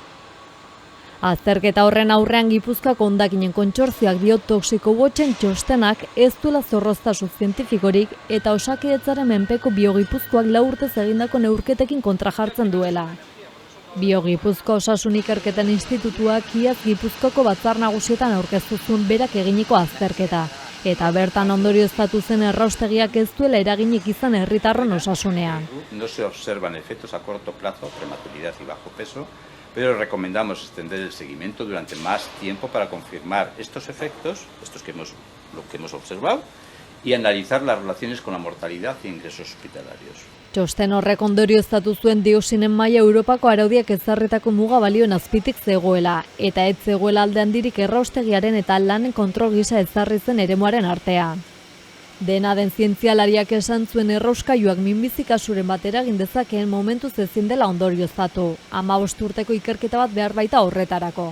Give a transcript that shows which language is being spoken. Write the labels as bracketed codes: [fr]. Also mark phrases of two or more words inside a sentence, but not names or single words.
[eu] Azterketa horren aurrean Gipuzkoako hondakinen kontsortzioak dio Toxiko Watchen txostenak ez duela zorroztasun zientifikorik eta Osakidetzaren menpeko Biogipuzkoak 4 urtez egindako neurketekin kontra jartzen duela. Biogipuzko Osasun Ikerketen Institutuak iaz Gipuzkoako batzar nagusietan aurkeztu zuen berak eginiko azterketa, eta bertan ondorioztatu zen erraustegiak ez duela eraginik izan herritarron osasunean. [es] No se observan efectos a corto plazo, prematuridad y bajo peso, pero recomendamos extender el seguimiento durante más tiempo para confirmar estos efectos, lo que hemos observado, y analizar las relaciones con la mortalidad e ingresos hospitalarios. [eu] Txosten horrek ondorioztatu zuen dioxinen maila Europako araudiak ezarritako muga balioen azpitik zegoela, eta ez zegoela alde handirik erraustegiaren eta lanen kontrol gisa ezarri zen eremuaren artean. Dena den zientzialariak esan zuen errauskailuak minbizi kasuren bat eragin dezakeen momentuz ezin dela ondorioztatu, 15 urteko ikerketa bat behar baita horretarako.